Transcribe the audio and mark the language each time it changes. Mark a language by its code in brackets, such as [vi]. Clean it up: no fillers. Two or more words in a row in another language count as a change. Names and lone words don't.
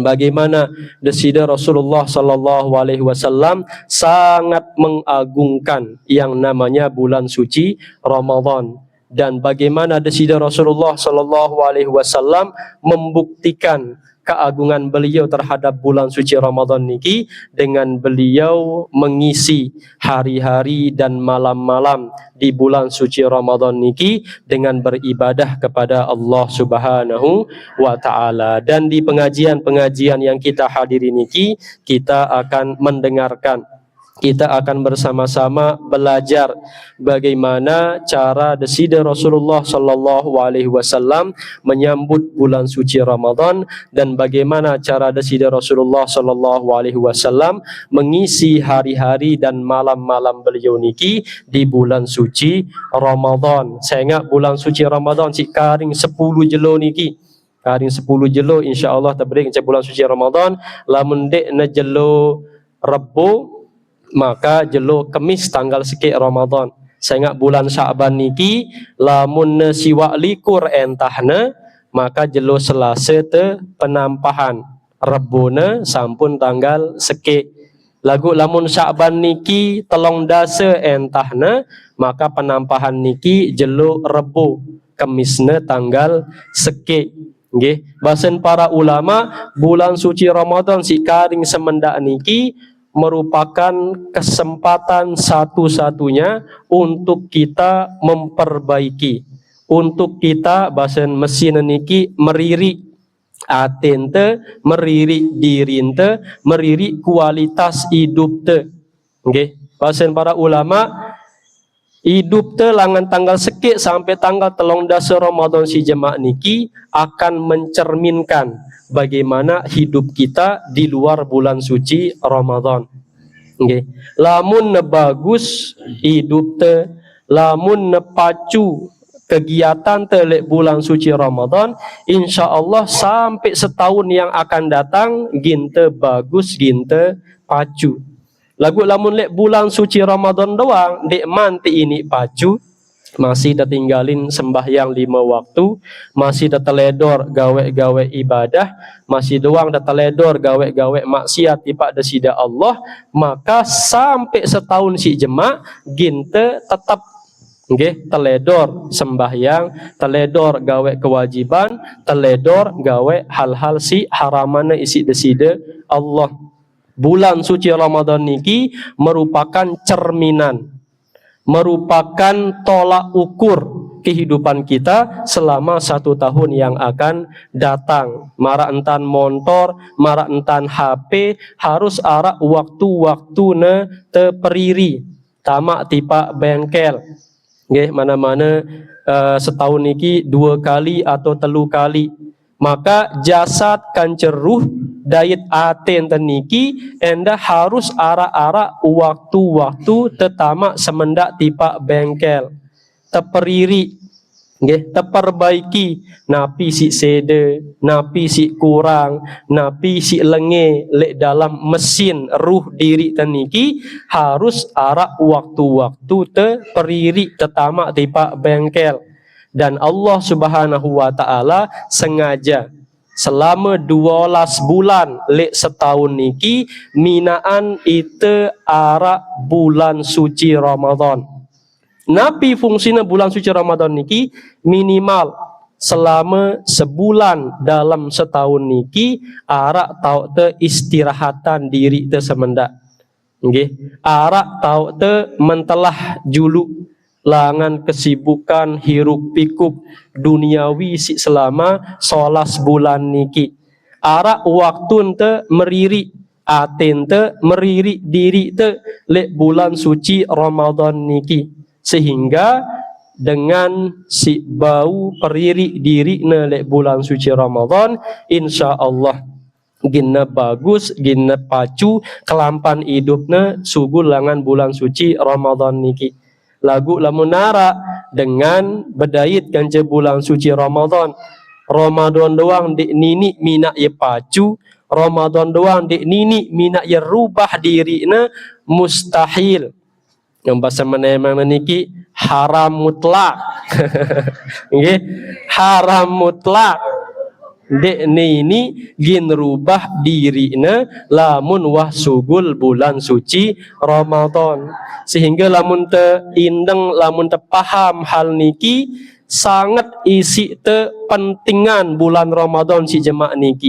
[id] bagaimana desida Rasulullah [ar] صلى الله عليه وسلم [id] sangat mengagungkan yang namanya bulan suci Ramadan, dan bagaimana desida Rasulullah [ar] صلى الله عليه وسلم [id] membuktikan keagungan beliau terhadap bulan suci Ramadan niki dengan beliau mengisi hari-hari dan malam-malam di bulan suci Ramadan niki dengan beribadah kepada Allah [ar] سبحانه وتعالى. [id] Dan di pengajian-pengajian yang kita hadiri niki kita akan mendengarkan, kita akan bersama-sama belajar bagaimana cara desida Rasulullah [ar] صلى الله عليه وسلم [id] menyambut bulan suci Ramadan, dan bagaimana cara desida Rasulullah [ar] صلى الله عليه وسلم [id] mengisi hari-hari dan malam-malam beliau niki di bulan suci Ramadan. Saya ingat bulan suci Ramadan [sas] si karing 10 jelo niki. Karing 10 jelo insya-Allah tabrik [id] bulan suci Ramadan, [sas] lamun dek na jelo Rebo maka jelo Kemis tanggal sikit Ramadan. [id] Saya ingat bulan Syaban [sas] niki lamun siwak likur entahna maka jelo Selasa te penampahan, Rebona sampun tanggal sikit. Lagu lamun Syaban niki telong dasa entahna maka penampahan niki jelo Rebo, Kemisna tanggal sikit. [id] Nggih, bahasan para ulama bulan suci Ramadan [sas] si karing semendak niki [id] merupakan kesempatan satu-satunya untuk kita memperbaiki, untuk kita bahasan [sas] mesin niki meriri atente, meriri dirinte, meriri kualitas hidup te. [id] Okay. Bahasan para ulama hidup [sas] te langan tanggal sekit sampai tanggal telong dasa Ramadan si jemaah niki [id] akan mencerminkan bagaimana hidup kita di luar bulan suci Ramadan. Okay. [sas] Lamun ne bagus hidup te, lamun ne pacu kegiatan te lek bulan suci Ramadan, insya-Allah [id] sampai setahun yang akan datang [sas] ginte bagus, ginte pacu. Lagu lamun lek [id] bulan suci Ramadan [sas] doang dek manti ini pacu, [id] masih tertinggalin sembahyang 5 waktu, [sas] masih teteledor gawe-gawe ibadah, masih doang teteledor gawe-gawe maksiat ipak desida Allah, maka sampai setahun si jemaah ginte tetap teledor sembahyang, teledor gawe kewajiban, teledor gawe hal-hal si haramana isi desida Allah. [id] Bulan suci Ramadan niki merupakan cerminan, merupakan tolak ukur kehidupan kita selama 1 tahun yang akan datang. [sas] Mara entan motor, mara entan HP, harus arak waktu-waktu ne teperiri, tamak tipak bengkel. Nggih, [id] mana-mana setahun niki 2 kali atau 3 kali. [sas] Maka jasad kan ceruh dayat aten teniki enda harus arak-arak waktu-waktu tetamak semendak tipak bengkel teperiri, nggih, teperbaiki napi si sede, napi si kurang, napi si lenge lek dalam mesin ruh diri teniki harus arak waktu-waktu teperiri tetamak tipak bengkel. [id] Dan Allah [ar] سبحانه وتعالى [id] sengaja selama 12 bulan [sas] lek setahun niki minaan ite arak [id] bulan suci Ramadan. [sas] Napi fungsina bulan suci Ramadan niki [id] minimal selama sebulan dalam setahun [sas] niki arak tau te istirahatan diri te semendak. Nggih, arak tau te mentelah juluk langan [id] kesibukan hiruk pikuk duniawi [sas] si selama 11 bulan niki. Arak waktu te meriri aten te meriri diri te lek bulan suci Ramadan niki, sehingga dengan si bau periri diri ne lek bulan suci Ramadan insya-Allah ginna bagus, ginna pacu kelampan hidupna sugul langan bulan suci Ramadan niki. Lagu lamun nara dengan bedait kanca bulan suci Ramadan. Ramadan doang di nini minak ye pacu, Ramadan doang dek nini mina ya rubah diri na mustahil. [id] Yang bahasa mana niki haram mutlak. [sas] Nggih, [id] haram mutlak. [sas] Dek nini gin rubah diri na lamun wah sugul bulan suci Ramadan. Sehingga lamun te indeng, lamun te paham hal niki, sangat isi te pentingan bulan Ramadan si jemaah niki.